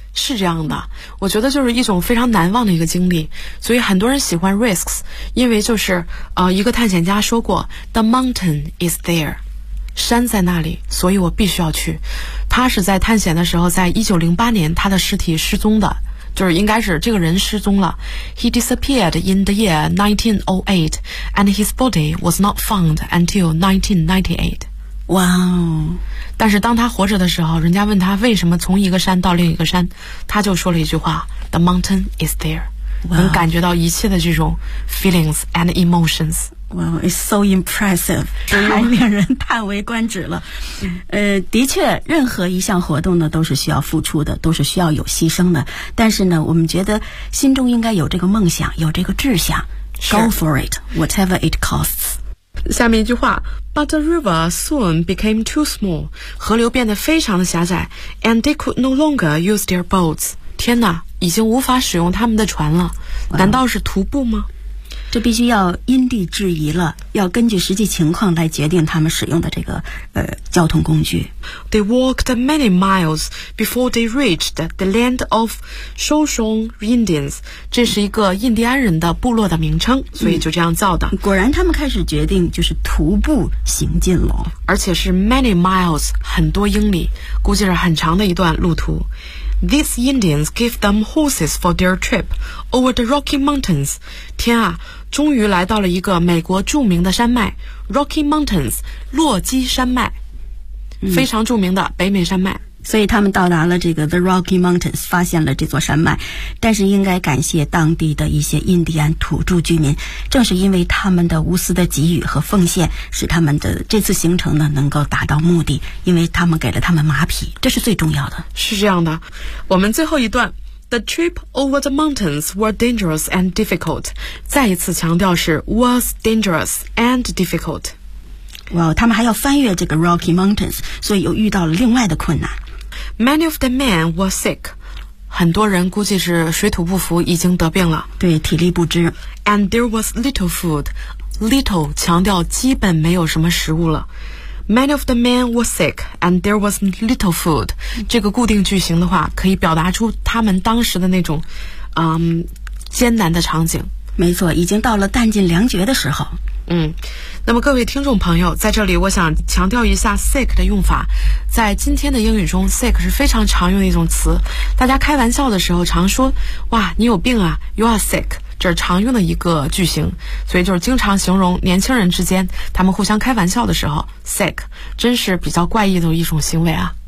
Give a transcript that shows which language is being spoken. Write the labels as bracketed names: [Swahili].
[Chinese] 是这样的，我觉得就是一种非常难忘的一个经历，所以很多人喜欢 risks， 因为就是一个探险家说过 ， [English] The mountain is there。 [Chinese] 山在那里，所以我必须要去。他是在探险的时候，在1908年，他的尸体失踪的。就是应该是这个人失踪了。 [English] He disappeared in the year 1908 and his body was not found until 1998. 哇哦！ [Chinese] 但是当他活着的时候，人家问他为什么从一个山到另一个山，他就说了一句话 [English] The mountain is there. [Chinese] 能感觉到一切的这种 [English] feelings and emotions. Wow, it's so impressive. [Chinese] 太令人叹为观止了。的确任何一项活动呢都是需要付出的，都是需要有牺牲的。但是呢我们觉得心中应该有这个梦想，有这个志向， [English] Go for it, whatever it costs. [Chinese] 下面一句话 [English] But the river soon became too small. [Chinese] 河流变得非常的狭窄 [English] And they could no longer use their boats. [Chinese] 天哪，已经无法使用他们的船了。难道是徒步吗？这必须要因地制宜了，要根据实际情况来决定他们使用的这个交通工具。 [English] They walked many miles before they reached the land of Shoshone Indians. [Chinese] 这是一个印第安人的部落的名称，所以就这样造的。果然他们开始决定就是徒步行进了，而且是 many miles， 很多英里，估计是很长的一段路途。 [English] These Indians gave them horses for their trip over the Rocky Mountains. [Chinese] 天啊，终于来到了一个美国著名的山脉 Rocky Mountains， 洛基山脉，非常著名的北美山脉。所以他们到达了这个 The Rocky Mountains， 发现了这座山脉。但是应该感谢当地的一些印第安土著居民，正是因为他们的无私的给予和奉献，使他们的这次行程呢能够达到目的，因为他们给了他们马匹，这是最重要的。是这样的，我们最后一段 [English] The trip over the mountains were dangerous and difficult， [Chinese] 再一次强调是 [English] was dangerous and difficult。 [Chinese] Well， 他们还要翻越这个 Rocky Mountains， 所以又遇到了另外的困难。 [English] Many of the men were sick. [Chinese] 很多人估计是水土不服，已经得病了。对，体力不支。 [English] And there was little food. Little [Chinese] 强调基本没有什么食物了。 [English] Many of the men were sick, and there was little food. [Chinese] 这个固定句型的话，可以表达出他们当时的那种，艰难的场景。没错，已经到了弹尽粮绝的时候。那么各位听众朋友，在这里我想强调一下 sick 的用法。在今天的英语中， sick 是非常常用的一种词，大家开玩笑的时候常说，哇，你有病啊， [English] you are sick， [Chinese] 这是常用的一个句型，所以就是经常形容年轻人之间他们互相开玩笑的时候， sick 真是比较怪异的一种行为啊。